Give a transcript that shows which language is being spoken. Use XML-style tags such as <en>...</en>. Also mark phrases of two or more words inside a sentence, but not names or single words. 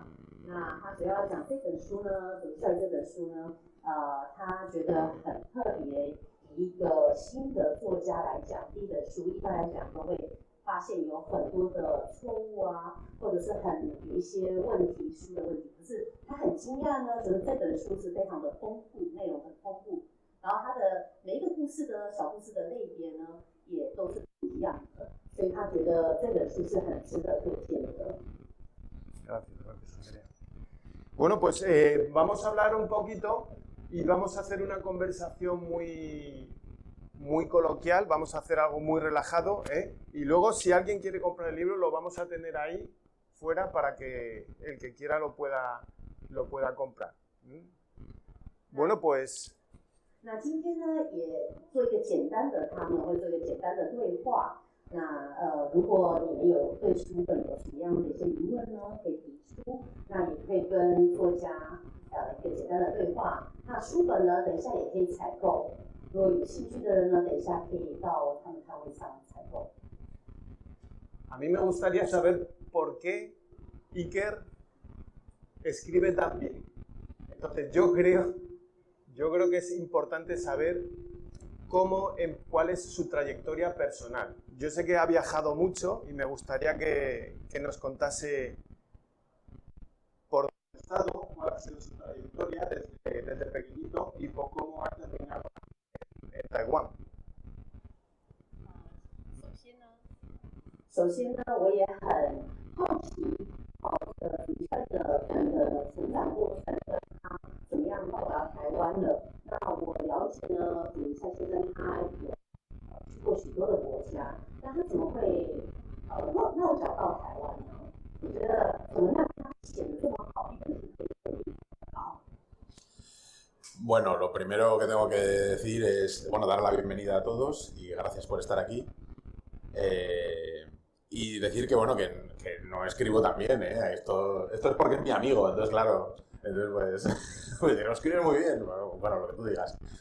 <zh>那他主要讲这本书呢，左一帅这本书呢，他觉得很特别，以一个新的作家来讲，第一本书一般来讲都会发现有很多的错误啊，或者是有一些问题书的问题。可是他很惊讶呢，觉得这本书是非常的丰富，内容很丰富，然后他的每一个故事的小故事的类别呢，也都是不一样的，所以他觉得这本书是很值得推荐的。</zh> <es>Bueno, pues vamos a hablar un poquito y vamos a hacer una conversación muy coloquial, vamos a hacer algo muy relajado, y luego si alguien quiere comprar el libro lo vamos a tener ahí fuera para que el que quiera lo pueda comprar. Bueno, pues</es> <zh>那今天呢，也做一个简单的，他们会做一个简单的对话。那如果你们有对书本有什么样的一些疑问呢，可以提出。那也可以跟作家一个简单的对话。那书本呢，等一下也可以采购。如果有兴趣的人呢，等一下可以到他们摊位上采购。</zh> <es>A mí me gustaría saber por qué Iker escribe tan bien. Entonces yo creo que es importante saber cuál es su trayectoria personal. Yo sé que ha viajado mucho y me gustaría que nos contase por dónde ha estado, cuál ha sido su trayectoria desde pequeñito y por cómo ha terminado en Taiwán.</es> <zh>首先呢，我也很好奇，左一帅的成长过程，他怎么样到达台湾的？那我了解呢，左一帅先生他有去过许多的国家，那他怎么会落脚到台湾呢？我觉得怎么让他写得这么好，一本书可以这么好。</zh> <es>Bueno, lo primero que tengo que decir es, dar la bienvenida a todos y gracias por estar aquí. Y decir que no escribo tan bien, esto es porque es mi amigo, entonces claro, pues lo escribe muy bien, bueno, lo que tú digas.</es>